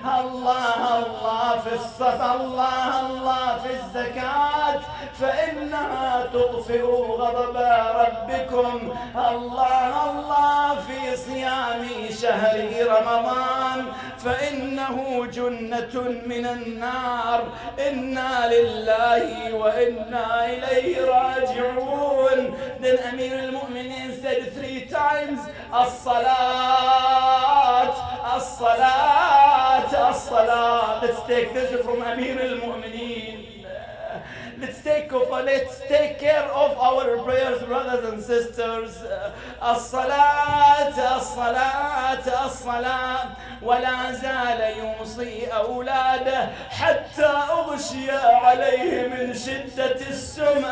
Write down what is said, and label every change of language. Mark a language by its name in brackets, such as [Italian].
[Arabic] الله الله في الصلاة. الله الله في الزكاة فإنها تطفئ غضب ربكم. الله الله في صيام شهر رمضان فإنه جنة من النار. إنا لله وإنا إليه راجعون. [English] Then Amir al-Mu'mineen said 3 times [Arabic] الصلاة الصلاة الصلاة. [English] Let's take this from Amir al-Mu'mineen. Let's take care of our prayers, brothers and sisters. [Arabic] الصلاة الصلاة الصلاة. ولا زال يوصي أولاده حتى أغشي عليه من شدة السم.